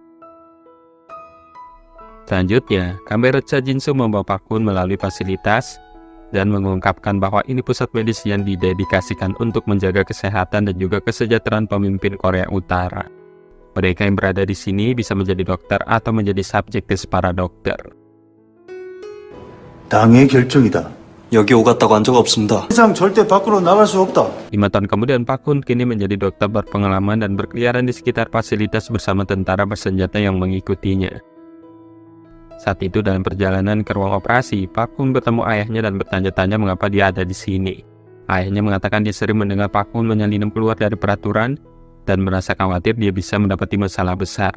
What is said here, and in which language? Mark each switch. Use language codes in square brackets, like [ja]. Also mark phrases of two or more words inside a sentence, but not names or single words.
[id] Selanjutnya, kamera Cha Jin-soo membawa Park Hoon melalui fasilitas dan mengungkapkan bahwa ini pusat medis yang didedikasikan untuk menjaga kesehatan dan juga kesejahteraan pemimpin Korea Utara. Mereka yang berada di sini bisa menjadi dokter atau menjadi subjektis para dokter. [ko] 당의 결정이다. 여기 오갔다고 한 적 없습니다. 이상 절대 밖으로 나갈 수 없다. [id] 5 tahun kemudian, Park Hoon kini menjadi dokter berpengalaman dan berkeliaran di sekitar fasilitas bersama tentara bersenjata yang mengikutinya. Saat itu dalam perjalanan ke ruang operasi, Park Hoon bertemu ayahnya dan bertanya-tanya mengapa dia ada di sini. Ayahnya mengatakan dia sering mendengar Park Hoon menyelinap keluar dari peraturan dan merasa khawatir dia bisa mendapati masalah besar.